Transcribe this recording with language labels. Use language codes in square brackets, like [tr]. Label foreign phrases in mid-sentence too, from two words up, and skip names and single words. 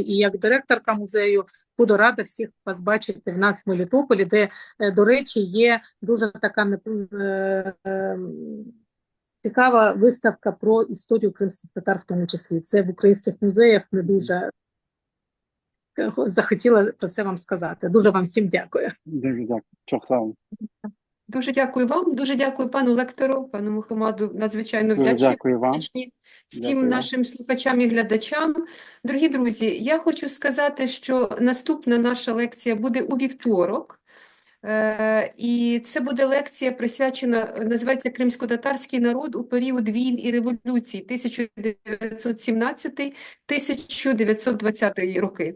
[uk] І як директорка музею буду рада всіх вас бачити в нас в Мелітополі, де, до речі, є дуже така цікава виставка про історію кримських татар в тому числі. Це в українських музеях не дуже захотіла про це вам сказати. Дуже вам всім дякую. Дуже дякую. [crh] Çok sağ olun. [uk] Дуже дякую вам, дуже дякую пану лектору, пану Мухаммаду. Надзвичайно Дуже вдячні дякую вам. всім Дякую вам. нашим слухачам і глядачам. Дорогі друзі, я хочу сказати, що наступна наша лекція буде у вівторок. І це буде лекція присвячена, називається «Кримсько-татарський народ у період війн і революцій 1917-1920 роки».